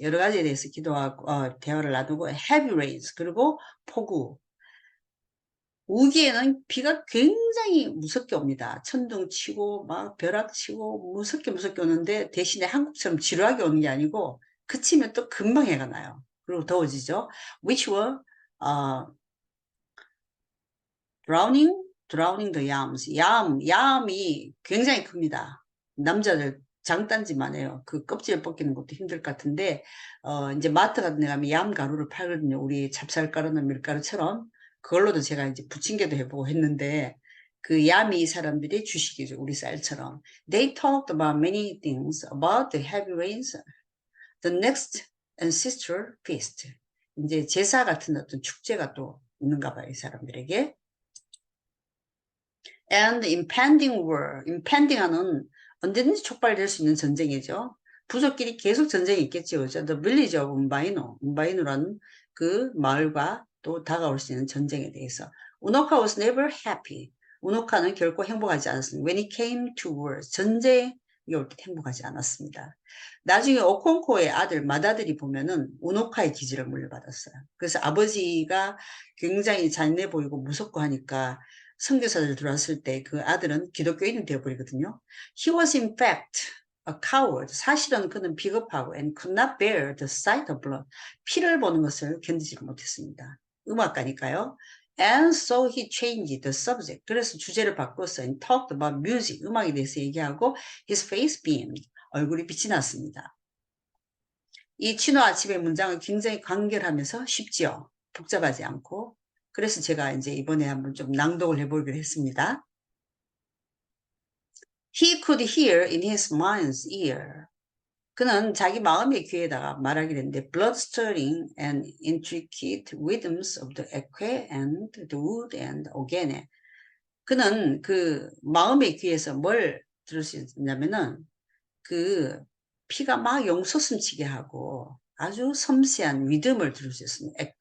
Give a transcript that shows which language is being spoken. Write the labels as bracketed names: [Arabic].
[Korean] 여러 가지에 대해서 기도하고 대화를 나누고 [English] heavy rains [Korean] 그리고 폭우. 우기에는 비가 굉장히 무섭게 옵니다. 천둥 치고 막 벼락 치고 무섭게 오는데 대신에 한국처럼 지루하게 오는 게 아니고 그치면 또 금방 해가 나요. 그리고 더워지죠. [English] Which were drowning the yams. [Korean] 야암이 굉장히 큽니다. 남자들 장단지만 해요. 그 껍질 벗기는 것도 힘들 것 같은데 이제 마트 같은 데 가면 얌 가루를 팔거든요. 우리 찹쌀가루나 밀가루처럼 그걸로도 제가 이제 부침개도 해보고 했는데 그 야미 사람들이 주식이죠. 우리 쌀처럼. [English] They talked about many things about the heavy rains, the next ancestral feast. [Korean] 이제 제사 같은 어떤 축제가 또 있는가 봐요. 이 사람들에게. [English] And impending war. [Korean] impending하는 언제든지 촉발될 수 있는 전쟁이죠. 부족끼리 계속 전쟁이 있겠죠. 그죠? [English] The village of umbaino. [Korean] umbaino라는 그 마을과 또 다가올 수 있는 전쟁에 대해서. [English] 우노카 was never happy. [Korean] 우노카는 결코 행복하지 않았습니다. [English] When it came to war. [Korean] 전쟁이 올 때 행복하지 않았습니다. 나중에 오콩코의 아들, 맏아들이 보면은 우노카의 기질을 물려받았어요. 그래서 아버지가 굉장히 잔인해 보이고 무섭고 하니까 선교사들 들어왔을 때 그 아들은 기독교인이 되어버리거든요. [English] He was in fact a coward. [Korean] 사실은 그는 비겁하고 [English] and could not bear the sight of blood. [Korean] 피를 보는 것을 견디지 못했습니다. 음악가니까요. [English] And so he changed the subject. [Korean] 그래서 주제를 바꿨어요. [English] And talked about music. [Korean] 음악에 대해서 얘기하고 [English] his face beamed. [Korean] 얼굴이 빛이 났습니다. 이 치노 아치베 문장은 굉장히 간결하면서 쉽지요. 복잡하지 않고. 그래서 제가 이제 이번에 한번 좀 낭독을 해보기로 했습니다. [English] He could hear in his mind's ear. [Korean] 그는 자기 마음의 귀에다가 말하기로 했는데 [English] blood-stirring and intricate rhythms of the ekwe and the wood and ogene. [Korean] 그는 그 마음의 귀에서 뭘 들을 수 있냐면은 그 피가 막 용솟음치게 하고 아주 섬세한 리듬을 들을 수 있습니다.